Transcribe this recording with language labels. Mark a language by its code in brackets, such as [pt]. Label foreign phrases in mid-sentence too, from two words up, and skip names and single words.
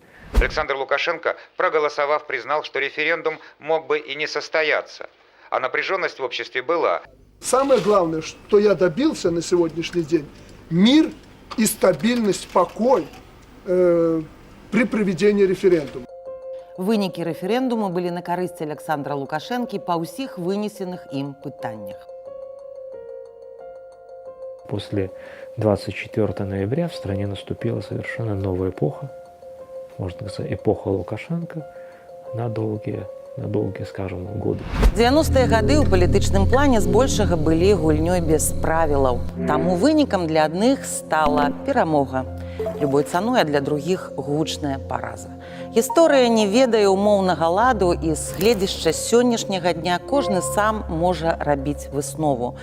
[ru] Александр Лукашенко, проголосовав, признал, что референдум мог бы и не состояться, а напряженность в обществе была. Самое главное, что я добился на сегодняшний день, мир и стабильность, покой при проведении референдума. [be] Вынікі рэферэндуму былі на карысць Александра Лукашэнкі па ўсіх вынесеных ім пытаннях. [ru] После 24 ноября в стране наступила совершенно новая эпоха, можно сказать, эпоха Лукашенко на долгие, скажем, годы. [be] 90-е гады ў палітычным плане збольшага былі гульнёй без правілаў. Таму вынікам для адных стала перамога. Любой цаной, а для другіх гучная параза. Гісторыя не ведае умоўнага ладу, і з гледзяшча сённяшняга дня кожны сам можа рабіць выснову.